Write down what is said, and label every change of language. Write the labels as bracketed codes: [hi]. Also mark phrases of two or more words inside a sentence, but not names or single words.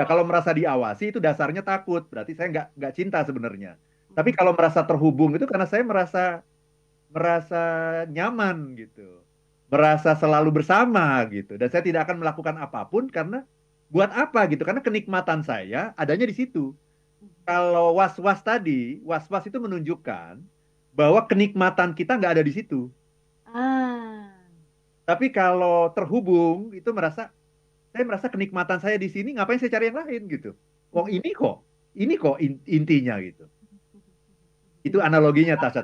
[id] Kalau merasa diawasi itu dasarnya takut. Berarti saya nggak cinta sebenarnya. Tapi kalau merasa terhubung itu karena saya merasa merasa nyaman gitu. Merasa selalu bersama gitu. Dan saya tidak akan melakukan apapun karena buat apa gitu. Karena kenikmatan saya adanya di situ. Kalau was-was tadi, was-was itu menunjukkan bahwa kenikmatan kita nggak ada di situ. Ah. Tapi kalau terhubung itu saya merasa kenikmatan saya di sini, ngapain saya cari yang lain gitu. Wong ini kok intinya gitu. Itu analoginya Tasya.